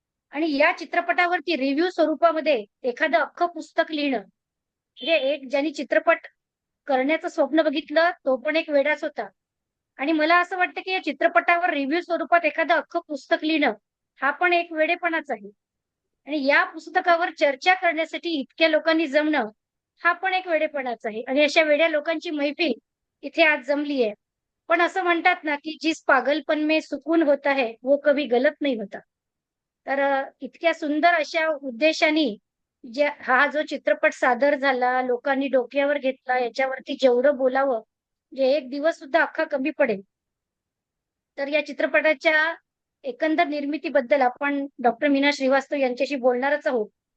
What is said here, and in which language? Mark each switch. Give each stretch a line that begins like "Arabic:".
Marathi: आणि या चित्रपटावरती रिव्ह्यू स्वरूपामध्ये एखादं अख्खं पुस्तक लिहिणं म्हणजे एक ज्यांनी चित्रपट करण्याचं स्वप्न बघितलं तो पण एक वेडाच होता. आणि मला असं वाटतं की या चित्रपटावर रिव्ह्यू स्वरूपात एखादं अख्खं पुस्तक लिहिणं हा पण एक वेडेपणाच आहे. आणि या पुस्तकावर चर्चा करण्यासाठी इतक्या लोकांनी जमणं हा पण एक वेडेपणाच आहे. आणि अशा वेड्या लोकांची मैफिल इथे आज जमली आहे. पण असं म्हणतात ना की
Hindi: जिस पागलपन में सुकून होता है वो कभी गलत नहीं होता.
Marathi: तर इतक्या सुंदर अशा उद्देशाने जे हा जो चित्रपट सादर झाला, लोकांनी डोक्यावर घेतला, याच्यावरती जेवढं बोलावं, जे एक दिवस सुद्धा अख्खा कमी पडेल. तर या चित्रपटाच्या एकंदर निर्मितीबद्दल आपण डॉक्टर मीना श्रीवास्तव यांच्याशी बोलणारच आहोत.